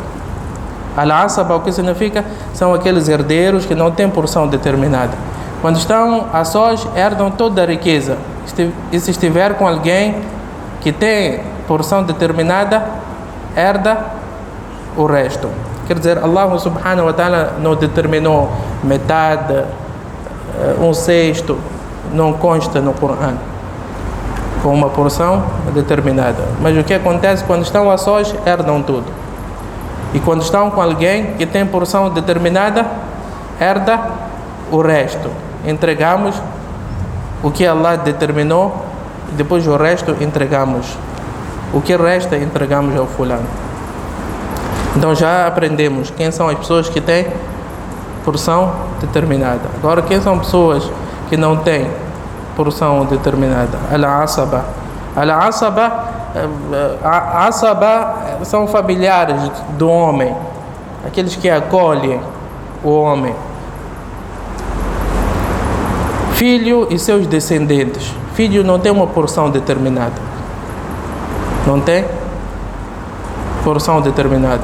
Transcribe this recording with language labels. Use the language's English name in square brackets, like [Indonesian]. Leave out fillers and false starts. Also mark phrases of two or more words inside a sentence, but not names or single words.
[Portuguese] Al-Asaba, o que significa? São aqueles herdeiros que não têm porção determinada. Quando estão a sós, herdam toda a riqueza. E se estiver com alguém que tem porção determinada, herda o resto. Quer dizer, [Arabic] الله سبحانه وتعالى [Portuguese] não determinou metade, 1/6, não consta no Coran com uma porção determinada. Mas o que acontece quando estão a sós, herdam tudo. E quando estão com alguém que tem porção determinada, herda o resto. Entregamos o que Allah determinou e depois o resto entregamos. O que resta entregamos ao fulano. Então já aprendemos quem são as pessoas que têm porção determinada. Agora, quem são pessoas que não têm porção determinada? Al-Asaba. Al-asaba, asaba são familiares do homem, aqueles que acolhem o homem. Filho e seus descendentes. Filho não tem uma porção determinada. Não tem porção determinada.